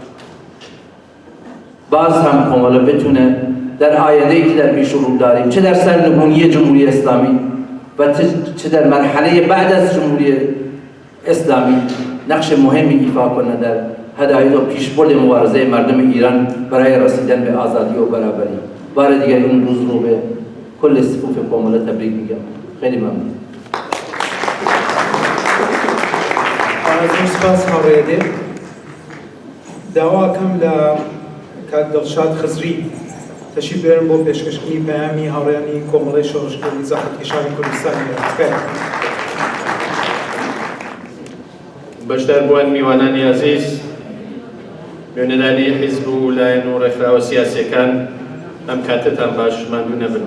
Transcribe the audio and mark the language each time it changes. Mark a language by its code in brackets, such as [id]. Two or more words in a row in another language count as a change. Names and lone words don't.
[fa] باز هم کمله بتونه در آینده‌ای که در پیش رو داریم، چه در سرنگونی جمهوری اسلامی و چه در مرحله بعد از جمهوری اسلامی نقش مهمی ایفا کنه در هدایت و پیشبرد مبارزه مردم ایران برای رسیدن به آزادی و برابری. بار دیگر این روز رو به کل صفوف کامله تبریک میگم. خیلی ممنون. [ckb] از سپاس هاوریده داوا کم کاک دڵشاد خزری تشریف بیارن بۆ پێشکەشکردنی پەیامی هاوڕێیانی کۆمەڵەی شۆڕشکردنی زەحمەتکێشانی کوردستانی ئێران. بەشداربووان میوانانی عزیز، نوێنەرانی حیزب و لایەن و ڕێکخراوە سیاسیەکان ئەم کاتتان باش ماندوو نەبن.